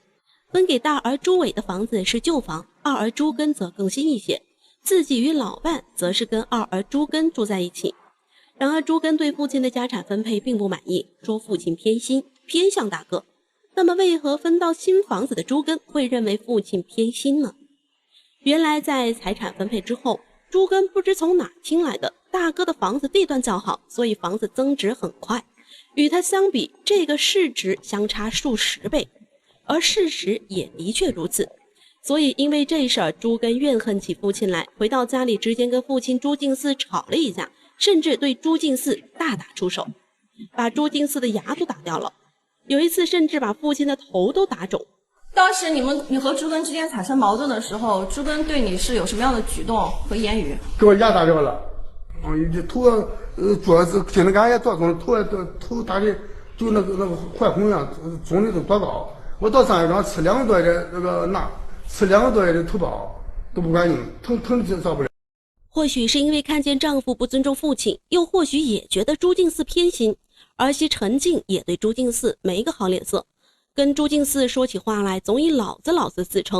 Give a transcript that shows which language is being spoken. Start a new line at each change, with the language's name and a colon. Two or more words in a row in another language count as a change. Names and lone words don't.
Chinese: 分給大兒朱偉的房子是舊房，二兒朱根則更新一些，自己與老伴則是跟二兒朱根住在一起。然而朱根对父親的家產分配並不滿意，說父親偏心，偏向大哥。那麼為何分到新房子的朱根會認為父親偏心呢？原來在財產分配之後，朱根不知從哪聽來的，大哥的房子地段較好，所以房子增值很快，與他相比，這個市值相差數十倍。而事實也的確如此，所以因為這事兒，朱根怨恨起父親來，回到家裡直接跟父親朱敬嗣吵了一架，甚至對朱敬嗣大打出手，把朱敬嗣的牙都打掉了。有一次甚至把父親的頭都打腫。当时你和朱根之间產生矛盾的時候，朱根對你是有什麼樣的舉動和言語？給我牙打掉了，頭桌子現在俺也多腫，頭打的就那個壞紅樣，腫的都多高。我到上一張吃2個多月的那個鈉，吃2個多月的頭孢都不管用，疼就受不了。或許是因為看見丈夫不尊重父親，又或許也覺得朱敬嗣偏心，兒媳陳靜也對朱敬嗣沒個好臉色，跟朱敬嗣說起話來總以老子自稱。